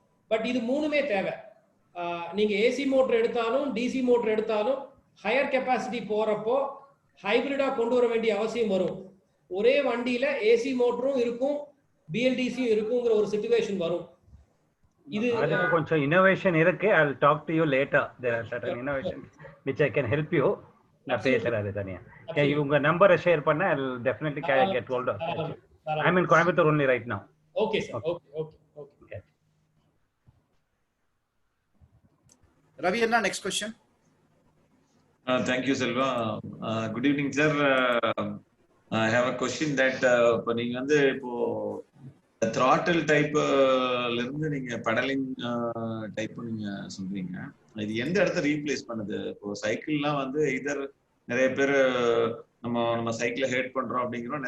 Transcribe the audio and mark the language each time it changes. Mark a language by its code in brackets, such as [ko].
[ta] But இது மூணுமே தேவை. நீங்கள் ஏசி மோட்டர் எடுத்தாலும் DC மோட்டர் எடுத்தாலும் ஹையர் கெப்பாசிட்டி போகிறப்போ ஹைபிரிடாக கொண்டு வர வேண்டிய அவசியம் வரும். ஒரே வண்டியில ஏசி மோட்டரும் இருக்கும், BLDCயும் இருக்குங்கிற ஒரு சிச்சுவேஷன் வரும். இது அதுக்கு கொஞ்சம் இன்னோவேஷன் இருக்கு. [en] I will talk to you later. There are certain innovations which I can help you. [ta] நான் பேசுறேன் அது தனியா. உங்க நம்பரை ஷேர் பண்ண [en] I will definitely get hold of it. I'm in Coimbatore only right now. Okay sir. Okay. Ravi Anna, next question. Thank you, Selva. Good evening, sir. I have a question that [ta] இப்போ நீங்க வந்து இப்போ throttle typeல இருந்து நீங்க pedalling type நீங்க சொல்றீங்க. இது எந்த இடத்த ரீப்ளேஸ் பண்ணுது? இப்போ சைக்கிள்லாம் வந்து இதர் நிறைய பேர் நம்ம சைக்கிளை ஹேட் பண்றோம் அப்படிங்கிறோம்.